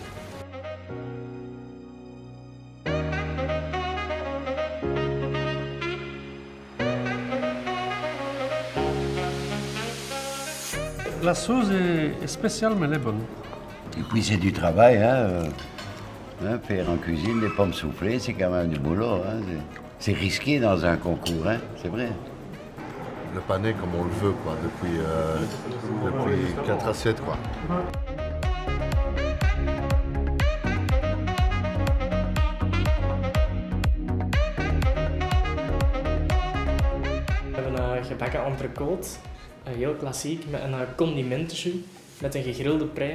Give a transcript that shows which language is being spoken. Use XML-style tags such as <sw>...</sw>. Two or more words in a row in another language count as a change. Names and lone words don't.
<fr>La sauce est spéciale, mais elle est bonne. Et puis c'est du travail, hein. Faire en cuisine des pommes soufflées, c'est quand même du boulot. Hein. C'est risqué dans un concours, hein. C'est vrai. Le pané comme on le veut, quoi, depuis 4 assiettes, quoi.</fr> <nl>We hebben een gebakken entrecote, heel klassiek, met een condimentenjus, met een gegrilde prei.</nl>